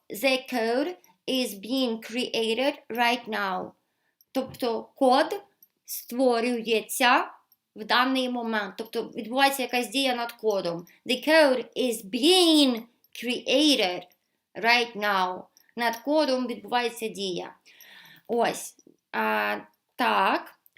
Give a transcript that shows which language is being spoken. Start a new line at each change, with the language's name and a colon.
English: The code is being created right now.
Ukrainian: Тобто код створюється в даний момент. Тобто відбувається якась дія над кодом.
English: The code is being created right now.
Ukrainian: Над кодом відбувається дія. Ось. Так.